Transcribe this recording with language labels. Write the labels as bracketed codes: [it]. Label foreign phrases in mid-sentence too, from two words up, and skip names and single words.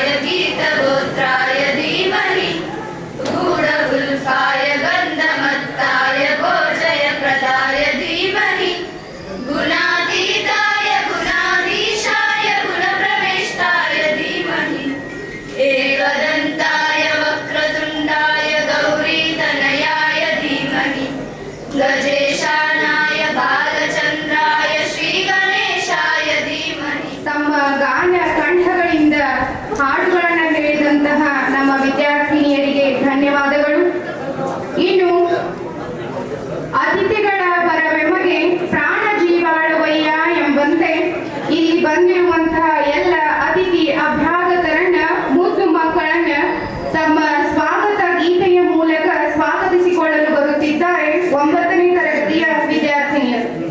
[sa] गीतगोत्राय धीमहि गूढगुल्फाय गन्धमत्ताय गोजयप्रदाय धीमहि गुणातीताय गुणाधीशाय गुणप्रविष्टाय धीमहि एकदन्ताय वक्रतुण्डाय गौरीतनयाय धीमहि गजेशानाय बालचन्द्राय श्रीगणेशाय धीमहि. [kn] ತಮ್ಮ ಗಾನ ಕಂಠಗಳಿಂದ ಹಾಡುಗಳನ್ನು ಹೇಳಿದಂತಹ ನಮ್ಮ ವಿದ್ಯಾರ್ಥಿನಿಯರಿಗೆ ಧನ್ಯವಾದಗಳು. ಇನ್ನು ಅತಿಥಿಗಳ ಪರವೆಮಗೆ ಪ್ರಾಣ ಜೀವಾಳುವಯ್ಯ ಎಂಬಂತೆ ಇಲ್ಲಿ ಬಂದಿರುವಂತಹ ಎಲ್ಲ ಅತಿಥಿ ಅಭ್ಯಾಗತರನ್ನ, ಮುದ್ದು ಮಕ್ಕಳನ್ನ ತಮ್ಮ ಸ್ವಾಗತ ಗೀತೆಯ ಮೂಲಕ ಸ್ವಾಗತಿಸಿಕೊಳ್ಳಲು ಬರುತ್ತಿದ್ದಾರೆ 9ನೇ ತರಗತಿಯ ವಿದ್ಯಾರ್ಥಿನಿಯರು.